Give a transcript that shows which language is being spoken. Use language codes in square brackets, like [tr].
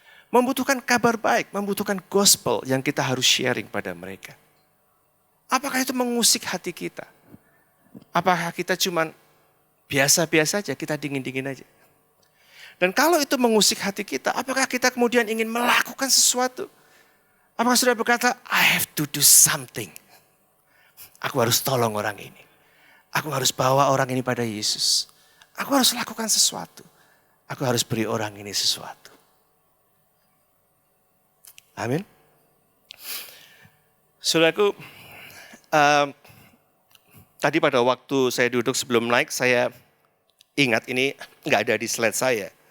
[id] Membutuhkan kabar baik, membutuhkan gospel yang kita harus sharing pada mereka. Apakah itu mengusik hati kita? Apakah kita cuma biasa-biasa aja, kita dingin-dingin aja? Dan kalau itu mengusik hati kita, apakah kita kemudian ingin melakukan sesuatu? Apakah saudara berkata, [en] I have to do something. [id] Aku harus tolong orang ini. Aku harus bawa orang ini pada Yesus. Aku harus lakukan sesuatu. Aku harus beri orang ini sesuatu. Amin. Saudaraku, tadi pada waktu saya duduk sebelum naik, saya ingat ini nggak ada di slide saya.